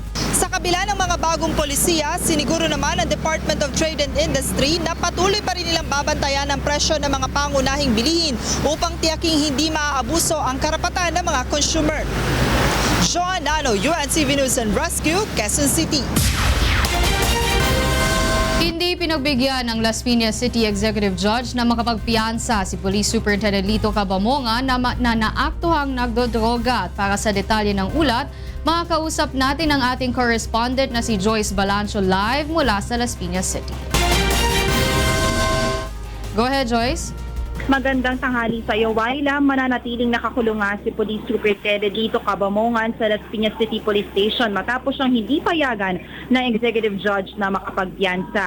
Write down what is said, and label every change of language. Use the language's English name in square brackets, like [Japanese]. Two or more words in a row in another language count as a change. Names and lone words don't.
[Filipino] Sa kabila ng mga bagong polisiya, siniguro naman ng Department of Trade and Industry na patuloy pa rin nilang babantayan ang presyo ng mga pangunahing bilihin upang tiyaking hindi maaabuso ang karapatan ng mga consumer. Joan Nano, UNTV News and Rescue, Quezon City. Hindi pinagbigyan ng Las Piñas City Executive Judge na makapagpiyansa si Police Superintendent Lito Cabamonga na naaktuhang nagdodroga. At para sa detalye ng ulat, makakausap natin ang ating correspondent na si Joyce Balancho live mula sa Las Piñas City. [English] Go ahead, Joyce. [Filipino] Magandang tanghali sa iyo, Waila. Mananatiling nakakulong nga si Police Superintendent Lito Cabamongan sa Las Piñas City Police Station matapos siyang hindi payagan ng Executive Judge na makapagpiyansa.